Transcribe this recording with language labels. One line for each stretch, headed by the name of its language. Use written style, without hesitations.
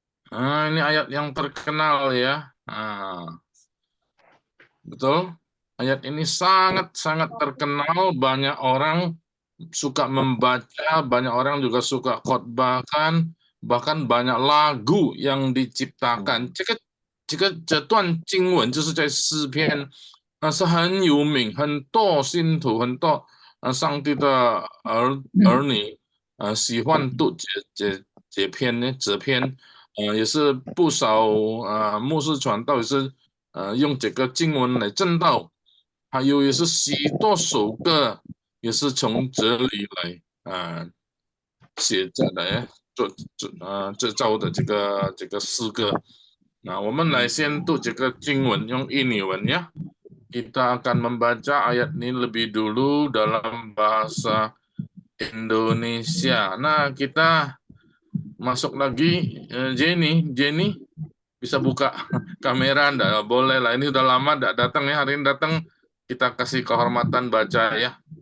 Indonesian: Ini ayat yang terkenal ya. Betul? Ayat ini sangat-sangat terkenal. Banyak orang suka membaca, banyak orang juga suka khotbahkan, bahkan banyak lagu yang diciptakan.
Chinese: 这段经文就是在诗篇，是很有名，很多信徒，很多上帝的儿女，喜欢读这篇呢，这篇，也是不少牧师传道也是用这个经文来证道，还有也是许多首歌也是从这里来写着的，制造的这个诗歌。 Nah, 我们来先读这个经文 用印尼文ya.
Indonesian: Kita akan membaca ayat ini lebih dulu dalam bahasa Indonesia. Nah, kita masuk lagi. Jenny bisa buka kamera enggak? Boleh lah, ini udah lama enggak datang ya, hari ini datang kita kasih kehormatan baca ya.